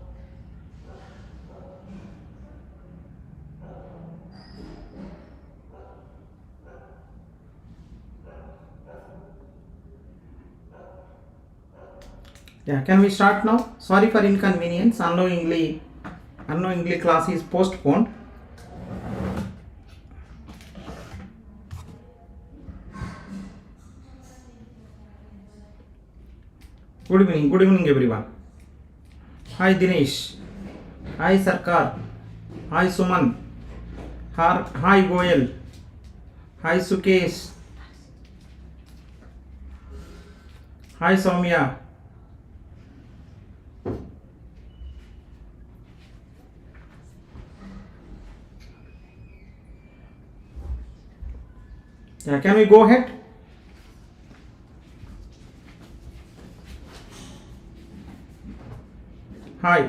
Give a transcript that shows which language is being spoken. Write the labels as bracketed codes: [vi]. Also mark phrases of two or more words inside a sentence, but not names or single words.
[en] Yeah, can we start now? Sorry for inconvenience. Unknowingly class is postponed. Good evening everyone. Hi Dinesh. Hi Sarkar. Hi Suman. Hi Goyal. Hi Sukesh. Hi Soumya. Yeah, can we go ahead? Hi.